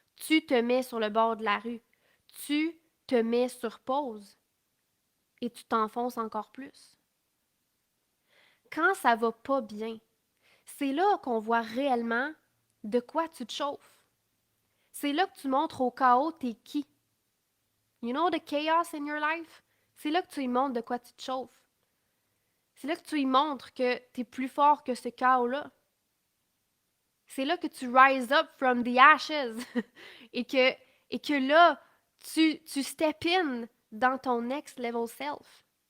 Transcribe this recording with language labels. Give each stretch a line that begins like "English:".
French: Tu te mets sur le bord de la rue. Tu te mets sur pause et tu t'enfonces encore plus. Quand ça va pas bien, c'est là qu'on voit réellement de quoi tu te chauffes. C'est là que tu montres au chaos t'es qui.
English: You know the chaos in your life?
French: C'est là que tu lui montres de quoi tu te chauffes. C'est là que tu lui montres que tu es plus fort que ce chaos-là. C'est là que tu
English: rise up from the ashes
French: et que là, tu
English: step in
French: dans ton
English: next level self.